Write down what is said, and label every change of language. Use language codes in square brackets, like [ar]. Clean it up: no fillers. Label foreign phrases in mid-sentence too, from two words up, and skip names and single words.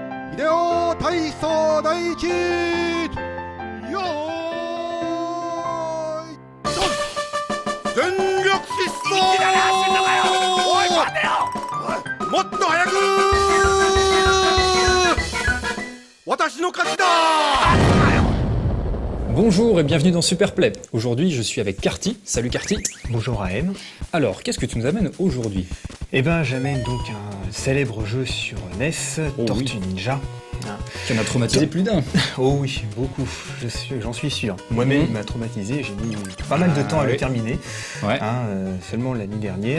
[ja] 秀夫体操第一よーいドン全力疾走おい待てよもっと早く私の勝ちだ。 [fr] Bonjour et bienvenue dans Superplay. Aujourd'hui, je suis avec Carty. Salut Carty. Bonjour AM. Alors, qu'est-ce que tu nous amènes aujourd'hui? Eh ben, j'amène donc un célèbre jeu sur NES, Tortue Ninja. Qui en a traumatisé plus d'un. Oh oui, beaucoup, j'en suis sûr. Moi-même, il m'a traumatisé, j'ai mis pas mal de temps à le terminer, seulement l'année dernière.